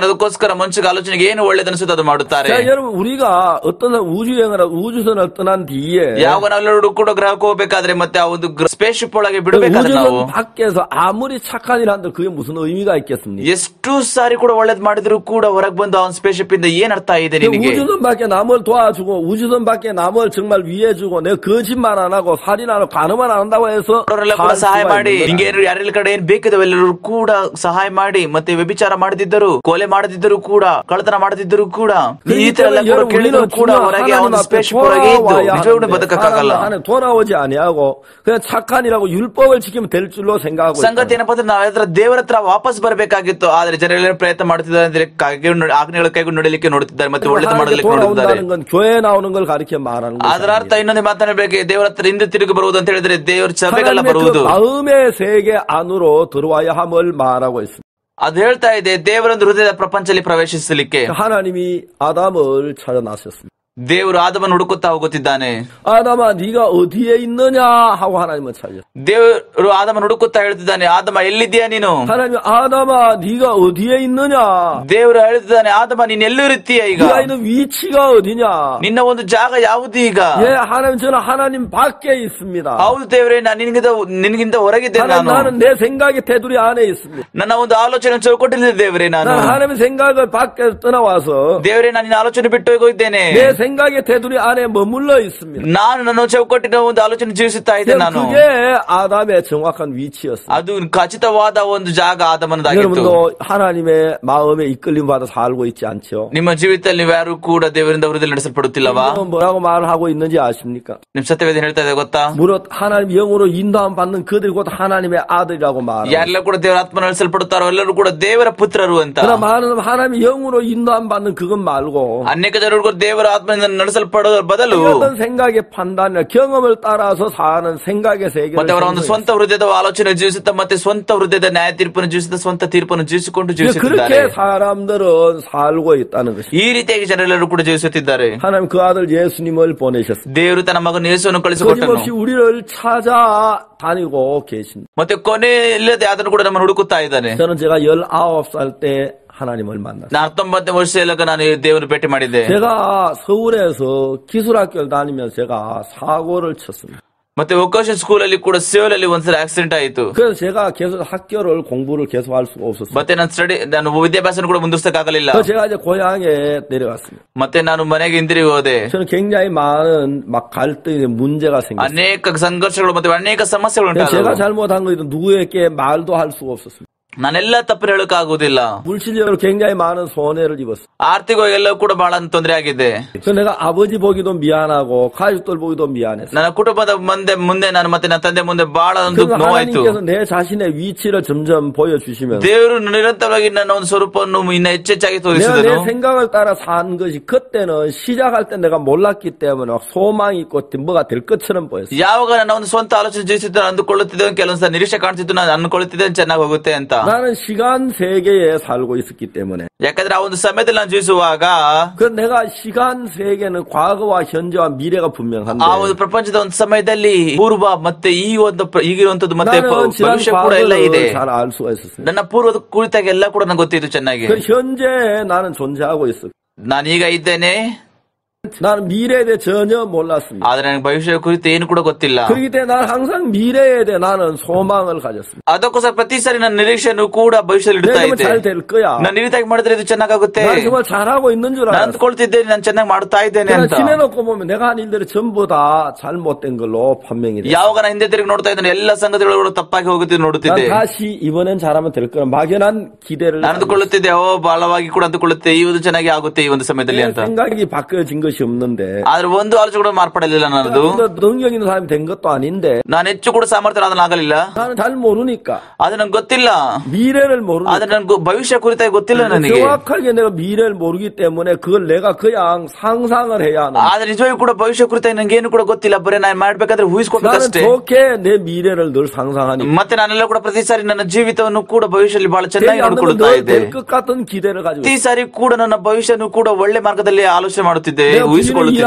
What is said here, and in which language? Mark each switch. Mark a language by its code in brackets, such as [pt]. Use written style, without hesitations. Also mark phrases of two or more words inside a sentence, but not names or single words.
[kn] ಅದಕ್ಕೋಸ್ಕರ ಮನುಷ್ಯಗೆ ಆಲೋಚನೆಗೆ ಏನು ಒಳ್ಳೆದನಿಸುತ್ತೆ ಅದು ಮಾಡುತ್ತಾರೆ. ಯಾವ ನಾವೆಲ್ಲರೂ ಕೂಡ ಗ್ರಹಕ್ಕೆ ಹೋಗಬೇಕಾದ್ರೆ ಮತ್ತೆ ಆ ಒಂದು [en] space ship [kn] ಒಳಗೆ ಬಿಡಬೇಕಾದ್ರೆ ನಾವು ಎಷ್ಟು ಸಾರಿ ಕೂಡ ಒಳ್ಳೇದ್ ಮಾಡಿದ್ರು ಕೂಡ ಹೊರಗೆ ಬಂದು ಅವನ [en] space ship [kn] ಇಂದ ಏನ್ ಅರ್ಥ ಇದೆ ನಿನಗೆ? [ko] 우주선 밖에 남을 도와주고 우주선 밖에 남을 정말 위해주고 내가 거짓말 안 하고 살인 안 하고 간음을 안 한다고 해서 [kn] ಸಹಾಯ ಮಾಡಿ ನಿಂಗೆ ಯಾರೆಲ್ಲ ಕಡೆ ಏನ್ ಬೇಕಿದವೆಲ್ಲರೂ ಕೂಡ ಸಹಾಯ ಮಾಡಿ ಮತ್ತೆ ವ್ಯಭಿಚಾರ ಮಾಡದಿದ್ದರು, ಕೊಲೆ ಮಾಡದಿದ್ದರು ಕೂಡ, ಕಳ್ಳತನ ಮಾಡದಿದ್ದರು ಕೂಡ ಈ ತರ ಎಲ್ಲ ಕೇಳಿದ್ರು ಕೂಡ ಹೊರಗೆ ಅವನ [en] space ship [kn] ಹೊರಗೆ ಇದ್ದು ನಿಜವಾಗ್ಲೂ ಬದುಕಕ್ಕಾಗಲ್ಲ. [ko] 돌아오지 아니하고 그냥 착한이라고 율법을 지키면 될 줄로 생각하고 [kn] ಸಂಗತಿ ಏನಪ್ಪಾ ಅಂದ್ರೆ ನಾವ್ ದೇವರ ಹತ್ರ ವಾಪಸ್ ಬರಬೇಕಾಗಿತ್ತು. ಆದ್ರೆ ಜನರೆಲ್ಲ ಪ್ರಯತ್ನ ಮಾಡ್ತಿದ್ದಾರೆ ಅಂದ್ರೆ ಆಜ್ಞೆಗಳ ಕೈಗೂ ನೋಡಲಿಕ್ಕೆ ನೋಡುತ್ತಿದ್ದಾರೆ ಮತ್ತೆ ಒಳ್ಳೆದು ಮಾಡಲಿಕ್ಕೆ ನೋಡುತ್ತಿದ್ದಾರೆ. ಅದರ ಅರ್ಥ ಇನ್ನೊಂದು ಮಾತನಾಡಬೇಕು, ದೇವರ ಹತ್ರ ಹಿಂದೆ ತಿರುಗಿ ಬರುವುದು ಅಂತ ಹೇಳಿದ್ರೆ ದೇವರ ಸಭೆಗಳ ಬರುವುದು. ಅದು ಹೇಳ್ತಾ ಇದೆ ದೇವರೊಂದು ಹೃದಯದ ಪ್ರಪಂಚದಲ್ಲಿ ಪ್ರವೇಶಿಸಲಿಕ್ಕೆ [ko] 하나님이 아담을 찾아 나섰습니다. [kn] ದೇವರು ಆದಮನ್ನು ಹುಡುಕುತ್ತಾ ಹೋಗುತ್ತಿದ್ದಾನೆ. [ko] 아담아 네가 어디에 있느냐 하고 하나님은 찾았어요. [kn] ದೇವರು ಆದಮನ್ನು ಹುಡುಕುತ್ತಾ ಹೇಳ್ತಿದ್ದಾನೆ, ಆದಮ ಎಲ್ಲಿದ್ದೀಯಾ ನೀನು? [ko] 하나님 아담아 네가 어디에 있느냐. [kn] ದೇವರು ಹೇಳ್ತಿದ್ದಾನೆ, ಆದಮ ನೀನ್ ಎಲ್ಲಿರುತ್ತೀಯ ಈಗ? [ko] 네가 있는 위치가 어디냐? [kn] ನಿನ್ನ ಒಂದು ಜಾಗ ಯಾವುದು ಈಗ? [ko] 예 하나님 저는 하나님 밖에 있습니다. [kn] ಹೌದು ದೇವರೇ ನಾನು ನಿನಗಿಂತ ಹೊರಗಿದ್ದೇನೆ. [ko] 나는 내 생각의 테두리 안에 있습니다. [kn] ನನ್ನ ಒಂದು ಆಲೋಚನೆ ಚೌಕಟ್ಟಿನಲ್ಲಿ ದೇವರೇ ನಾನು [ko] 하나님의 생각을 밖에 떠나와서 [kn] ದೇವರೇ ನಾನು ನಿನ್ನ ಆಲೋಚನೆ ಬಿಟ್ಟು ಹೋಗಿದ್ದೇನೆ. [ko] 생각의 테두리 안에 머물러 있습니다. [kn] ನಾನು ನನ್ನ ಚೌಕಟ್ಟಿನ ಒಂದು ಆಲೋಚನೆ ಜೀವಿಸುತ್ತಾ ಇದ್ದೆ. ನಾನು [ko] 그게 아담의 정확한 위치였습니다. [kn] ಅದು ಖಚಿತವಾದ ಒಂದು ಜಾಗ ಆದಮನದಾಗಿತ್ತು. [ko] 여러분도 하나님의 마음에 이끌림 받아 살고 있지 않죠? [kn] ನಿಮ್ಮ ಜೀವಿತದಲ್ಲಿ ನೀವು ಯಾರು ಕೂಡ ದೇವರಿಂದ ಹೃದಯ ನಡೆಸಲ್ಪಡುತ್ತಿಲ್ಲವಾ? [ko] 뭐라고 말하고 있는지 아십니까? [kn] ನಿಮ್ ಸತ್ಯವೇದ ಹೇಳ್ತಾ ಇದೆ ಗೊತ್ತಾ? [ko] 무릇 하나님 영으로 인도함 받는 그들이 곧 하나님의 아들이라고 말합니다. [kn] ಯಾರೆಲ್ಲ ಕೂಡ ದೇವರ ಆತ್ಮ ನಡೆಸಲ್ಪಡುತ್ತಾರೋ ಎಲ್ಲರೂ ಕೂಡ ದೇವರ ಪುತ್ರರು ಅಂತ. [ko] 그러나 하나님 영으로 인도함 받는 그것 말고 [kn] ಅನೇಕ ಜನರು ಕೂಡ ದೇವರ ಆತ್ಮ ನಡೆಸಲ್ಪಡೋದ್ರ ಬದಲು [ko] 어떤 생각의 판단이나 경험을 따라서 사는 생각의 세계를 [kn] ಮತ್ತೆ ಅವರ ಒಂದು ಸ್ವಂತ ಹೃದಯದ ಆಲೋಚನೆ ಜೀವಿಸುತ್ತಾ ಮತ್ತೆ ಸ್ವಂತ ಹೃದಯದ ನ್ಯಾಯ ತೀರ್ಪನ್ನು ಜೀವಿಸುತ್ತಾ ಸ್ವಂತ ತೀರ್ಪನ್ನು ಜೀವಿಸಿಕೊಂಡು ಜೀವಿಸುತ್ತಿದ್ದಾರೆ. [ko] 그렇게 사람들은 살고 있다는 것이. [kn] ಈ ರೀತಿಯಾಗಿ ಜನರೆಲ್ಲರೂ ಕೂಡ ಜೀವಿಸುತ್ತಿದ್ದಾರೆ. [ko] 하나님 그 아들 예수님을 보내셨습니다. [kn] ದೇವರು ತನ್ನ ಮಗನ ಯೇಸುವನ್ನು ಕಳಿಸಿಕೊಟ್ಟನು. [ko] 끊임없이 우리를 찾아 다니고 계십니다. [kn] ಮತ್ತೆ ಕೊನೆ ಇಲ್ಲದೆ ಅದನ್ನು ಕೂಡ ನಮ್ಮನ್ನು ಹುಡುಕುತ್ತಾ ಇದ್ದಾನೆ. [ko] 저는 제가 19살 때 하나님을 만났어요. [kn] 19ನೇ ವರ್ಷದಲ್ಲಾಗ ನಾನು ದೇವರು ಭೇಟಿ ಮಾಡಿದ್ದೆ. [ko] 제가 서울에서 기술학교를 다니면서 제가 사고를 쳤습니다. [kn] ಮತ್ತೆ [en] vocation school [kn] ಅಲ್ಲಿ ಕೂಡ ಸೇವಲ್ ಅಲ್ಲಿ ಒಂದ್ಸಲ ಆಕ್ಸಿಡೆಂಟ್ ಆಯಿತು. [ko] 그래서 제가 계속 학교를 공부를 계속 할 수가 없었어요. [kn] ಮತ್ತೆ ನಾನು ವಿದ್ಯಾಭ್ಯಾಸ ಕೂಡ ಮುಂದುವರಿಸಕ್ಕಾಗಲಿಲ್ಲ. [ko] 그래서 제가 이제 고향에 내려갔습니다. [kn] ಮತ್ತೆ ನಾನು ಮನೆಗೆ ಹಿಂದಿರುಗಿ ಹೋದೆ. [ko] 저는 굉장히 많은 막 갈등이 문제가 생겼어요. [kn] ಅನೇಕ ಸಂಘರ್ಷಗಳು ಮತ್ತೆ ಅನೇಕ ಸಮಸ್ಯೆಗಳು ಉಂಟಾದವು. [ko] 제가 잘못한 거 누구에게 말도 할 수가 없었습니다. [kn] ನಾನೆಲ್ಲ ತಪ್ಪು ಹೇಳಕ್ಕಾಗುವುದಿಲ್ಲ. [ko] 물질적으로 굉장히 많은 손해를 입었어요. [kn] ಆರ್ಥಿಕವಾಗಿ ಎಲ್ಲವೂ ಕೂಡ ಬಹಳ ತೊಂದರೆ ಆಗಿದೆ. [ko] 그래서 내가 아버지 보기도 미안하고 가족들 보기도 미안했어요. [kn] ನನ್ನ ಕುಟುಂಬದ ಮುಂದೆ ನಾನು ಮತ್ತೆ ನನ್ನ ತಂದೆ ಮುಂದೆ ಬಹಳ ಒಂದು ನೋವಾಯಿತು. [ko] 하나님께서 내 자신의 위치를 점점 보여주시면서 [kn] ದೇವರು ನಿರಂತರವಾಗಿ ನನ್ನ ಒಂದು ಸ್ವರೂಪವನ್ನು ಇನ್ನ ಹೆಚ್ಚೆಚ್ಚಾಗಿ ತೋರಿಸಿದನು. [ko] 내 생각을 따라 산 것이 그때는 시작할 때 내가 몰랐기 때문에 소망이 있고 뭐가 될 것처럼 보였어요. [kn] ಯಾವಾಗ ನನ್ನ ಒಂದು ಸ್ವಂತ ಆಲೋಚನೆ ಜೀವಿಸಿದ್ದು ಅಂದುಕೊಳ್ಳುತ್ತಿದ್ದೆ, ಕೆಲವೊಂದು ನಿರೀಕ್ಷೆ ಕಾಣಿಸಿದ್ದು ನಾನು ಅಂದುಕೊಳ್ಳುತ್ತಿದ್ದೆ ಚೆನ್ನಾಗಿ ಹೋಗುತ್ತೆ ಅಂತ. [ko] 나는 시간 세계에 살고 있었기 때문에. [kn] ಯಾಕಂದ್ರೆ ಆ ಒಂದು ಸಮಯದಲ್ಲಿ ನಾನು ಜೀವಿಸುವಾಗ [ko] 그 내가 시간 세계는 과거와 현재와 미래가 분명한데 [kn] ಆ ಒಂದು ಪ್ರಪಂಚದ ಒಂದು ಸಮಯದಲ್ಲಿ ಪೂರ್ವ ಮತ್ತೆ ಈ ಒಂದು ಈಗಿರುವಂತದ್ದು ಮತ್ತೆ ಭವಿಷ್ಯ ಕೂಡ ಎಲ್ಲ ಇದೆ. [ko] 잘 알 수가 있었어요. [kn] ನನ್ನ ಪೂರ್ವದ ಕುರಿತಾಗ ಎಲ್ಲ ಕೂಡ ನಂಗೆ ಗೊತ್ತಿತ್ತು ಚೆನ್ನಾಗಿ. [ko] 그 현재 나는 존재하고 있어. [kn] ನಾನೀಗ ಇದ್ದೇನೆ. [ko] 나는 미래에 대해 전혀 몰랐습니다. [kn] ಆದ್ರೆ ನನಗೆ ಭವಿಷ್ಯ ಕುರಿತು ಏನು ಕೂಡ ಗೊತ್ತಿಲ್ಲ. [ko] 그렇기 때문에 나는 항상 미래에 대해 나는 소망을 가졌습니다. [kn] ಅದಕ್ಕೋಸ್ಕರ ಪ್ರತಿ ಸಾರಿ ನನ್ನ ನಿರೀಕ್ಷೆಯನ್ನು ಕೂಡ ಭವಿಷ್ಯದಲ್ಲಿ ಇಡ್ತಾ ಇದ್ದೆ. [ko] 잘 될 거야. [kn] ನಾನು ಈ ರೀತಿಯಾಗಿ ಮಾಡಿದ್ರೆ ಇದು ಚೆನ್ನಾಗುತ್ತೆ. [ko] ನಾನು 정말 잘하고 있는 줄 알았어요. [kn] ನಾನು ಅಂದ್ಕೊಳ್ತಿದ್ದೇನೆ ನಾನು ಚೆನ್ನಾಗಿ ಮಾಡ್ತಾ ಇದ್ದೇನೆ ಅಂತ. [ko] 지내놓고 보면 내가 한 일들이 전부 다 잘못된 걸로 판명이 돼. [kn] ಯಾವಾಗ ನಾನು ಹಿಂದೆ ತಿರುಗಿ ನೋಡ್ತಾ ಇದ್ದೇನೆ ಎಲ್ಲ ಸಂಗತಿಗಳು ತಪ್ಪಾಗಿ ಹೋಗುತ್ತಿದ್ದು ನೋಡುತ್ತಿದ್ದೆ. [ko] 난 다시 이번엔 잘하면 될 거라 막연한 기대를 [kn] ನಾನು ಅಂದುಕೊಳ್ಳುತ್ತಿದ್ದೆ, ಬಲವಾಗಿ ಕೂಡ ಅಂದುಕೊಳ್ಳುತ್ತೆ ಈ ಒಂದು ಚೆನ್ನಾಗಿ ಆಗುತ್ತೆ ಈ ಒಂದು ಸಮಯದಲ್ಲಿ ಅಂತ. [ko] 생각이 바뀌어진 것이 없는데. [kn] ಆದ್ರೆ ಒಂದು ಆಲೋಚನೆ ಕೂಡ ಮಾರ್ಪಡಲಿಲ್ಲ ನನ್ನದು. [ko] 능력 있는 사람이 된 것도 아닌데. [kn] ನಾನು ಹೆಚ್ಚು ಕೂಡ ಸಾಮರ್ಥ್ಯನಾಗಲಿಲ್ಲ. [ko] 나는 잘 모르니까. [kn] ಅದು ನಂಗೆ ಗೊತ್ತಿಲ್ಲ. [ko] 미래를 모르니까. [kn] ಆದ್ರೆ ನನ್ಗೆ ಭವಿಷ್ಯ ಕುರಿತಾಗಿ ಗೊತ್ತಿಲ್ಲ ನನಗೆ. [ko] 정확하게 내가 미래를 모르기 때문에 그걸 내가 그냥 상상을 해야 하는. [kn] ಆದ್ರೆ ನಿಜವಾಗಿ ಕೂಡ ಭವಿಷ್ಯ ಕುರಿತಾಗಿ ನಂಗೆ ಏನು ಕೂಡ ಗೊತ್ತಿಲ್ಲ. ಬರೀ ನಾನು ಮಾಡ್ಬೇಕಾದ್ರೆ ಊಹಿಸ್ಕೊಳ್ಬೇಕಷ್ಟೇ. [ko] 나는 좋게 내 미래를 늘 상상하니. [kn] ಮತ್ತೆ ನಾನೆಲ್ಲ ಕೂಡ ಪ್ರತಿ ಸಾರಿ ನನ್ನ ಜೀವಿತವನ್ನು ಕೂಡ ಭವಿಷ್ಯದಲ್ಲಿ ಬಹಳ ಚೆನ್ನಾಗಿ ನೋಡಿಕೊಳ್ಳುತ್ತಾ ಇದ್ದೆ. [ko] 될 것 같은 기대를 가지고. [kn] ಪ್ರತಿ ಸಾರಿ ಕೂಡ ನನ್ನ ಭವಿಷ್ಯವನ್ನು ಕೂಡ ಒಳ್ಳೆ ಮಾರ್ಗದಲ್ಲಿ ಆಲೋಚನೆ ಮಾಡುತ್ತಿದ್ದೆ, ಊಹಿಸಿಕೊಳ್ಳುತ್ತಿದ್ದೆ.